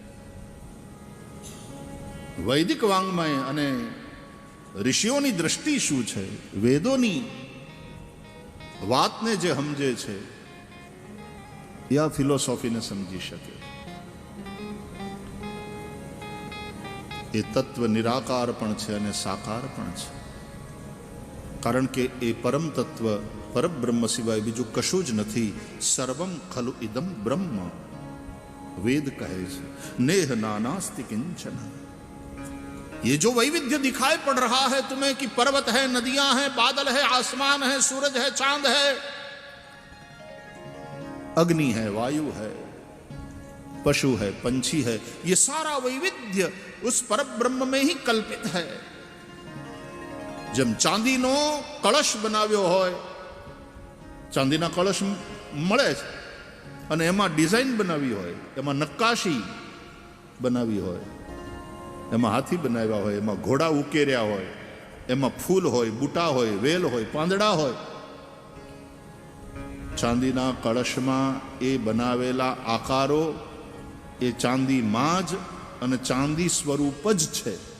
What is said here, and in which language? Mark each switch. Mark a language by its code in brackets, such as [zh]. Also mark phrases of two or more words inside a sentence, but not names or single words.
[gu] વૈદિક વાંગ્મય અને ઋષિઓની દ્રષ્ટિ શું છે, વેદોની વાતને જે સમજે છે એ આ ફિલોસોફીને સમજી શકે। એ તત્વ નિરાકાર પણ છે અને સાકાર પણ છે. કારણ કે એ પરમ તત્વ પરબ્રહ્મ સિવાય બીજું કશું જ નથી. [sa] સર્વમ ખલુ ઇદમ બ્રહ્મ. [hi] वेद कहे [sa] नेह नानास्ति किंचन. [hi] ये जो वैविध्य दिखाई पड़ रहा है तुम्हें कि पर्वत है, नदियां हैं, बादल है, आसमान है, सूरज है, चांद है, अग्नि है, वायु है, पशु है, पंछी है, ये सारा वैविध्य उस परब्रह्म में ही कल्पित है. [gu] જબ ચાંદી નો કળશ બનાવ્યો હોય, ચાંદી ના કળશ મળે છે અને એમાં ડિઝાઇન બનાવી હોય, એમાં નક્કાશી બનાવી હોય, એમાં હાથી બનાવ્યા હોય, એમાં ઘોડા ઉકેર્યા હોય, એમાં ફૂલ હોય, બુટા હોય, વેલ હોય, પાંદડા હોય. ચાંદીના કળશમાં એ બનાવેલા આકારો એ ચાંદીમાં જ અને ચાંદી સ્વરૂપ જ છે.